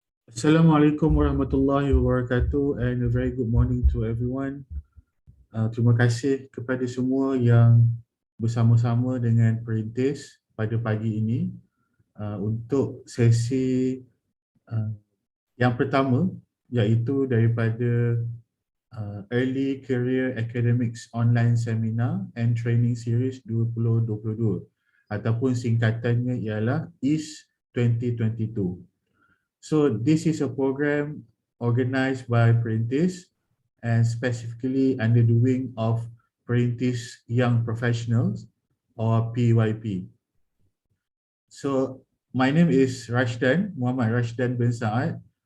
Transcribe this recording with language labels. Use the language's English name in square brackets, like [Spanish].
[English] Assalamualaikum warahmatullahi wabarakatuh and a very good morning to everyone. [Malay] Terima kasih kepada semua yang bersama-sama dengan perintis pada pagi ini untuk sesi yang pertama, iaitu daripada Early Career Academics Online Seminar and Training Series 2022 ataupun singkatannya ialah EAST2022. [English] So this is a program organized by Perintis and specifically under the wing of Perintis Young Professionals or PYP. So my name is Muhammad Rashdan bin Saad.